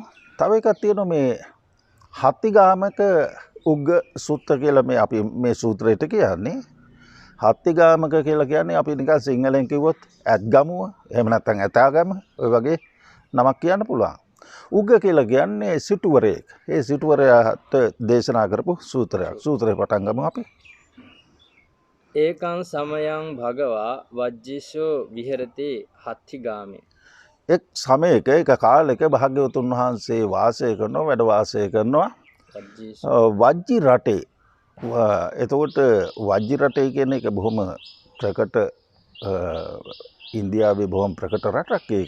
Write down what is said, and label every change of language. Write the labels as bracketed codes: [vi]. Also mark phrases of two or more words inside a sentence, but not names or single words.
[si] තව එකක් තියෙනවා මේ හත්තිගාමක උග්ග සූත්‍ර කියලා මේ අපි මේ සූත්‍රයට කියන්නේ. හත්තිගාමක කියලා කියන්නේ අපි නිකන් සිංහලෙන් කිව්වොත් ඇත්ගමුව එහෙම නැත්නම් ඇතාගම ඔය වගේ නමක් කියන්න පුළුවන්. උග්ග කියලා කියන්නේ සිටුවරයෙක්. ඒ සිටුවරයාට දේශනා කරපු සූත්‍රයක්. සූත්‍රේ පටන් ගමු අපි. [pi] ඒකං සමයං භගවා වජ්ජිසෝ විහෙරති හත්තිගාමේ. [si] එක් සමයක එක කාලයක භාග්‍යවතුන් වහන්සේ වාසය කරනවා වැඩ වාසය කරනවා වජ්ජි රටේ. එතකොට වජ්ජි රටේ කියන එක බොහොම ප්‍රකට ඉන්දියාවේ බොහොම ප්‍රකට රටක් ඒක.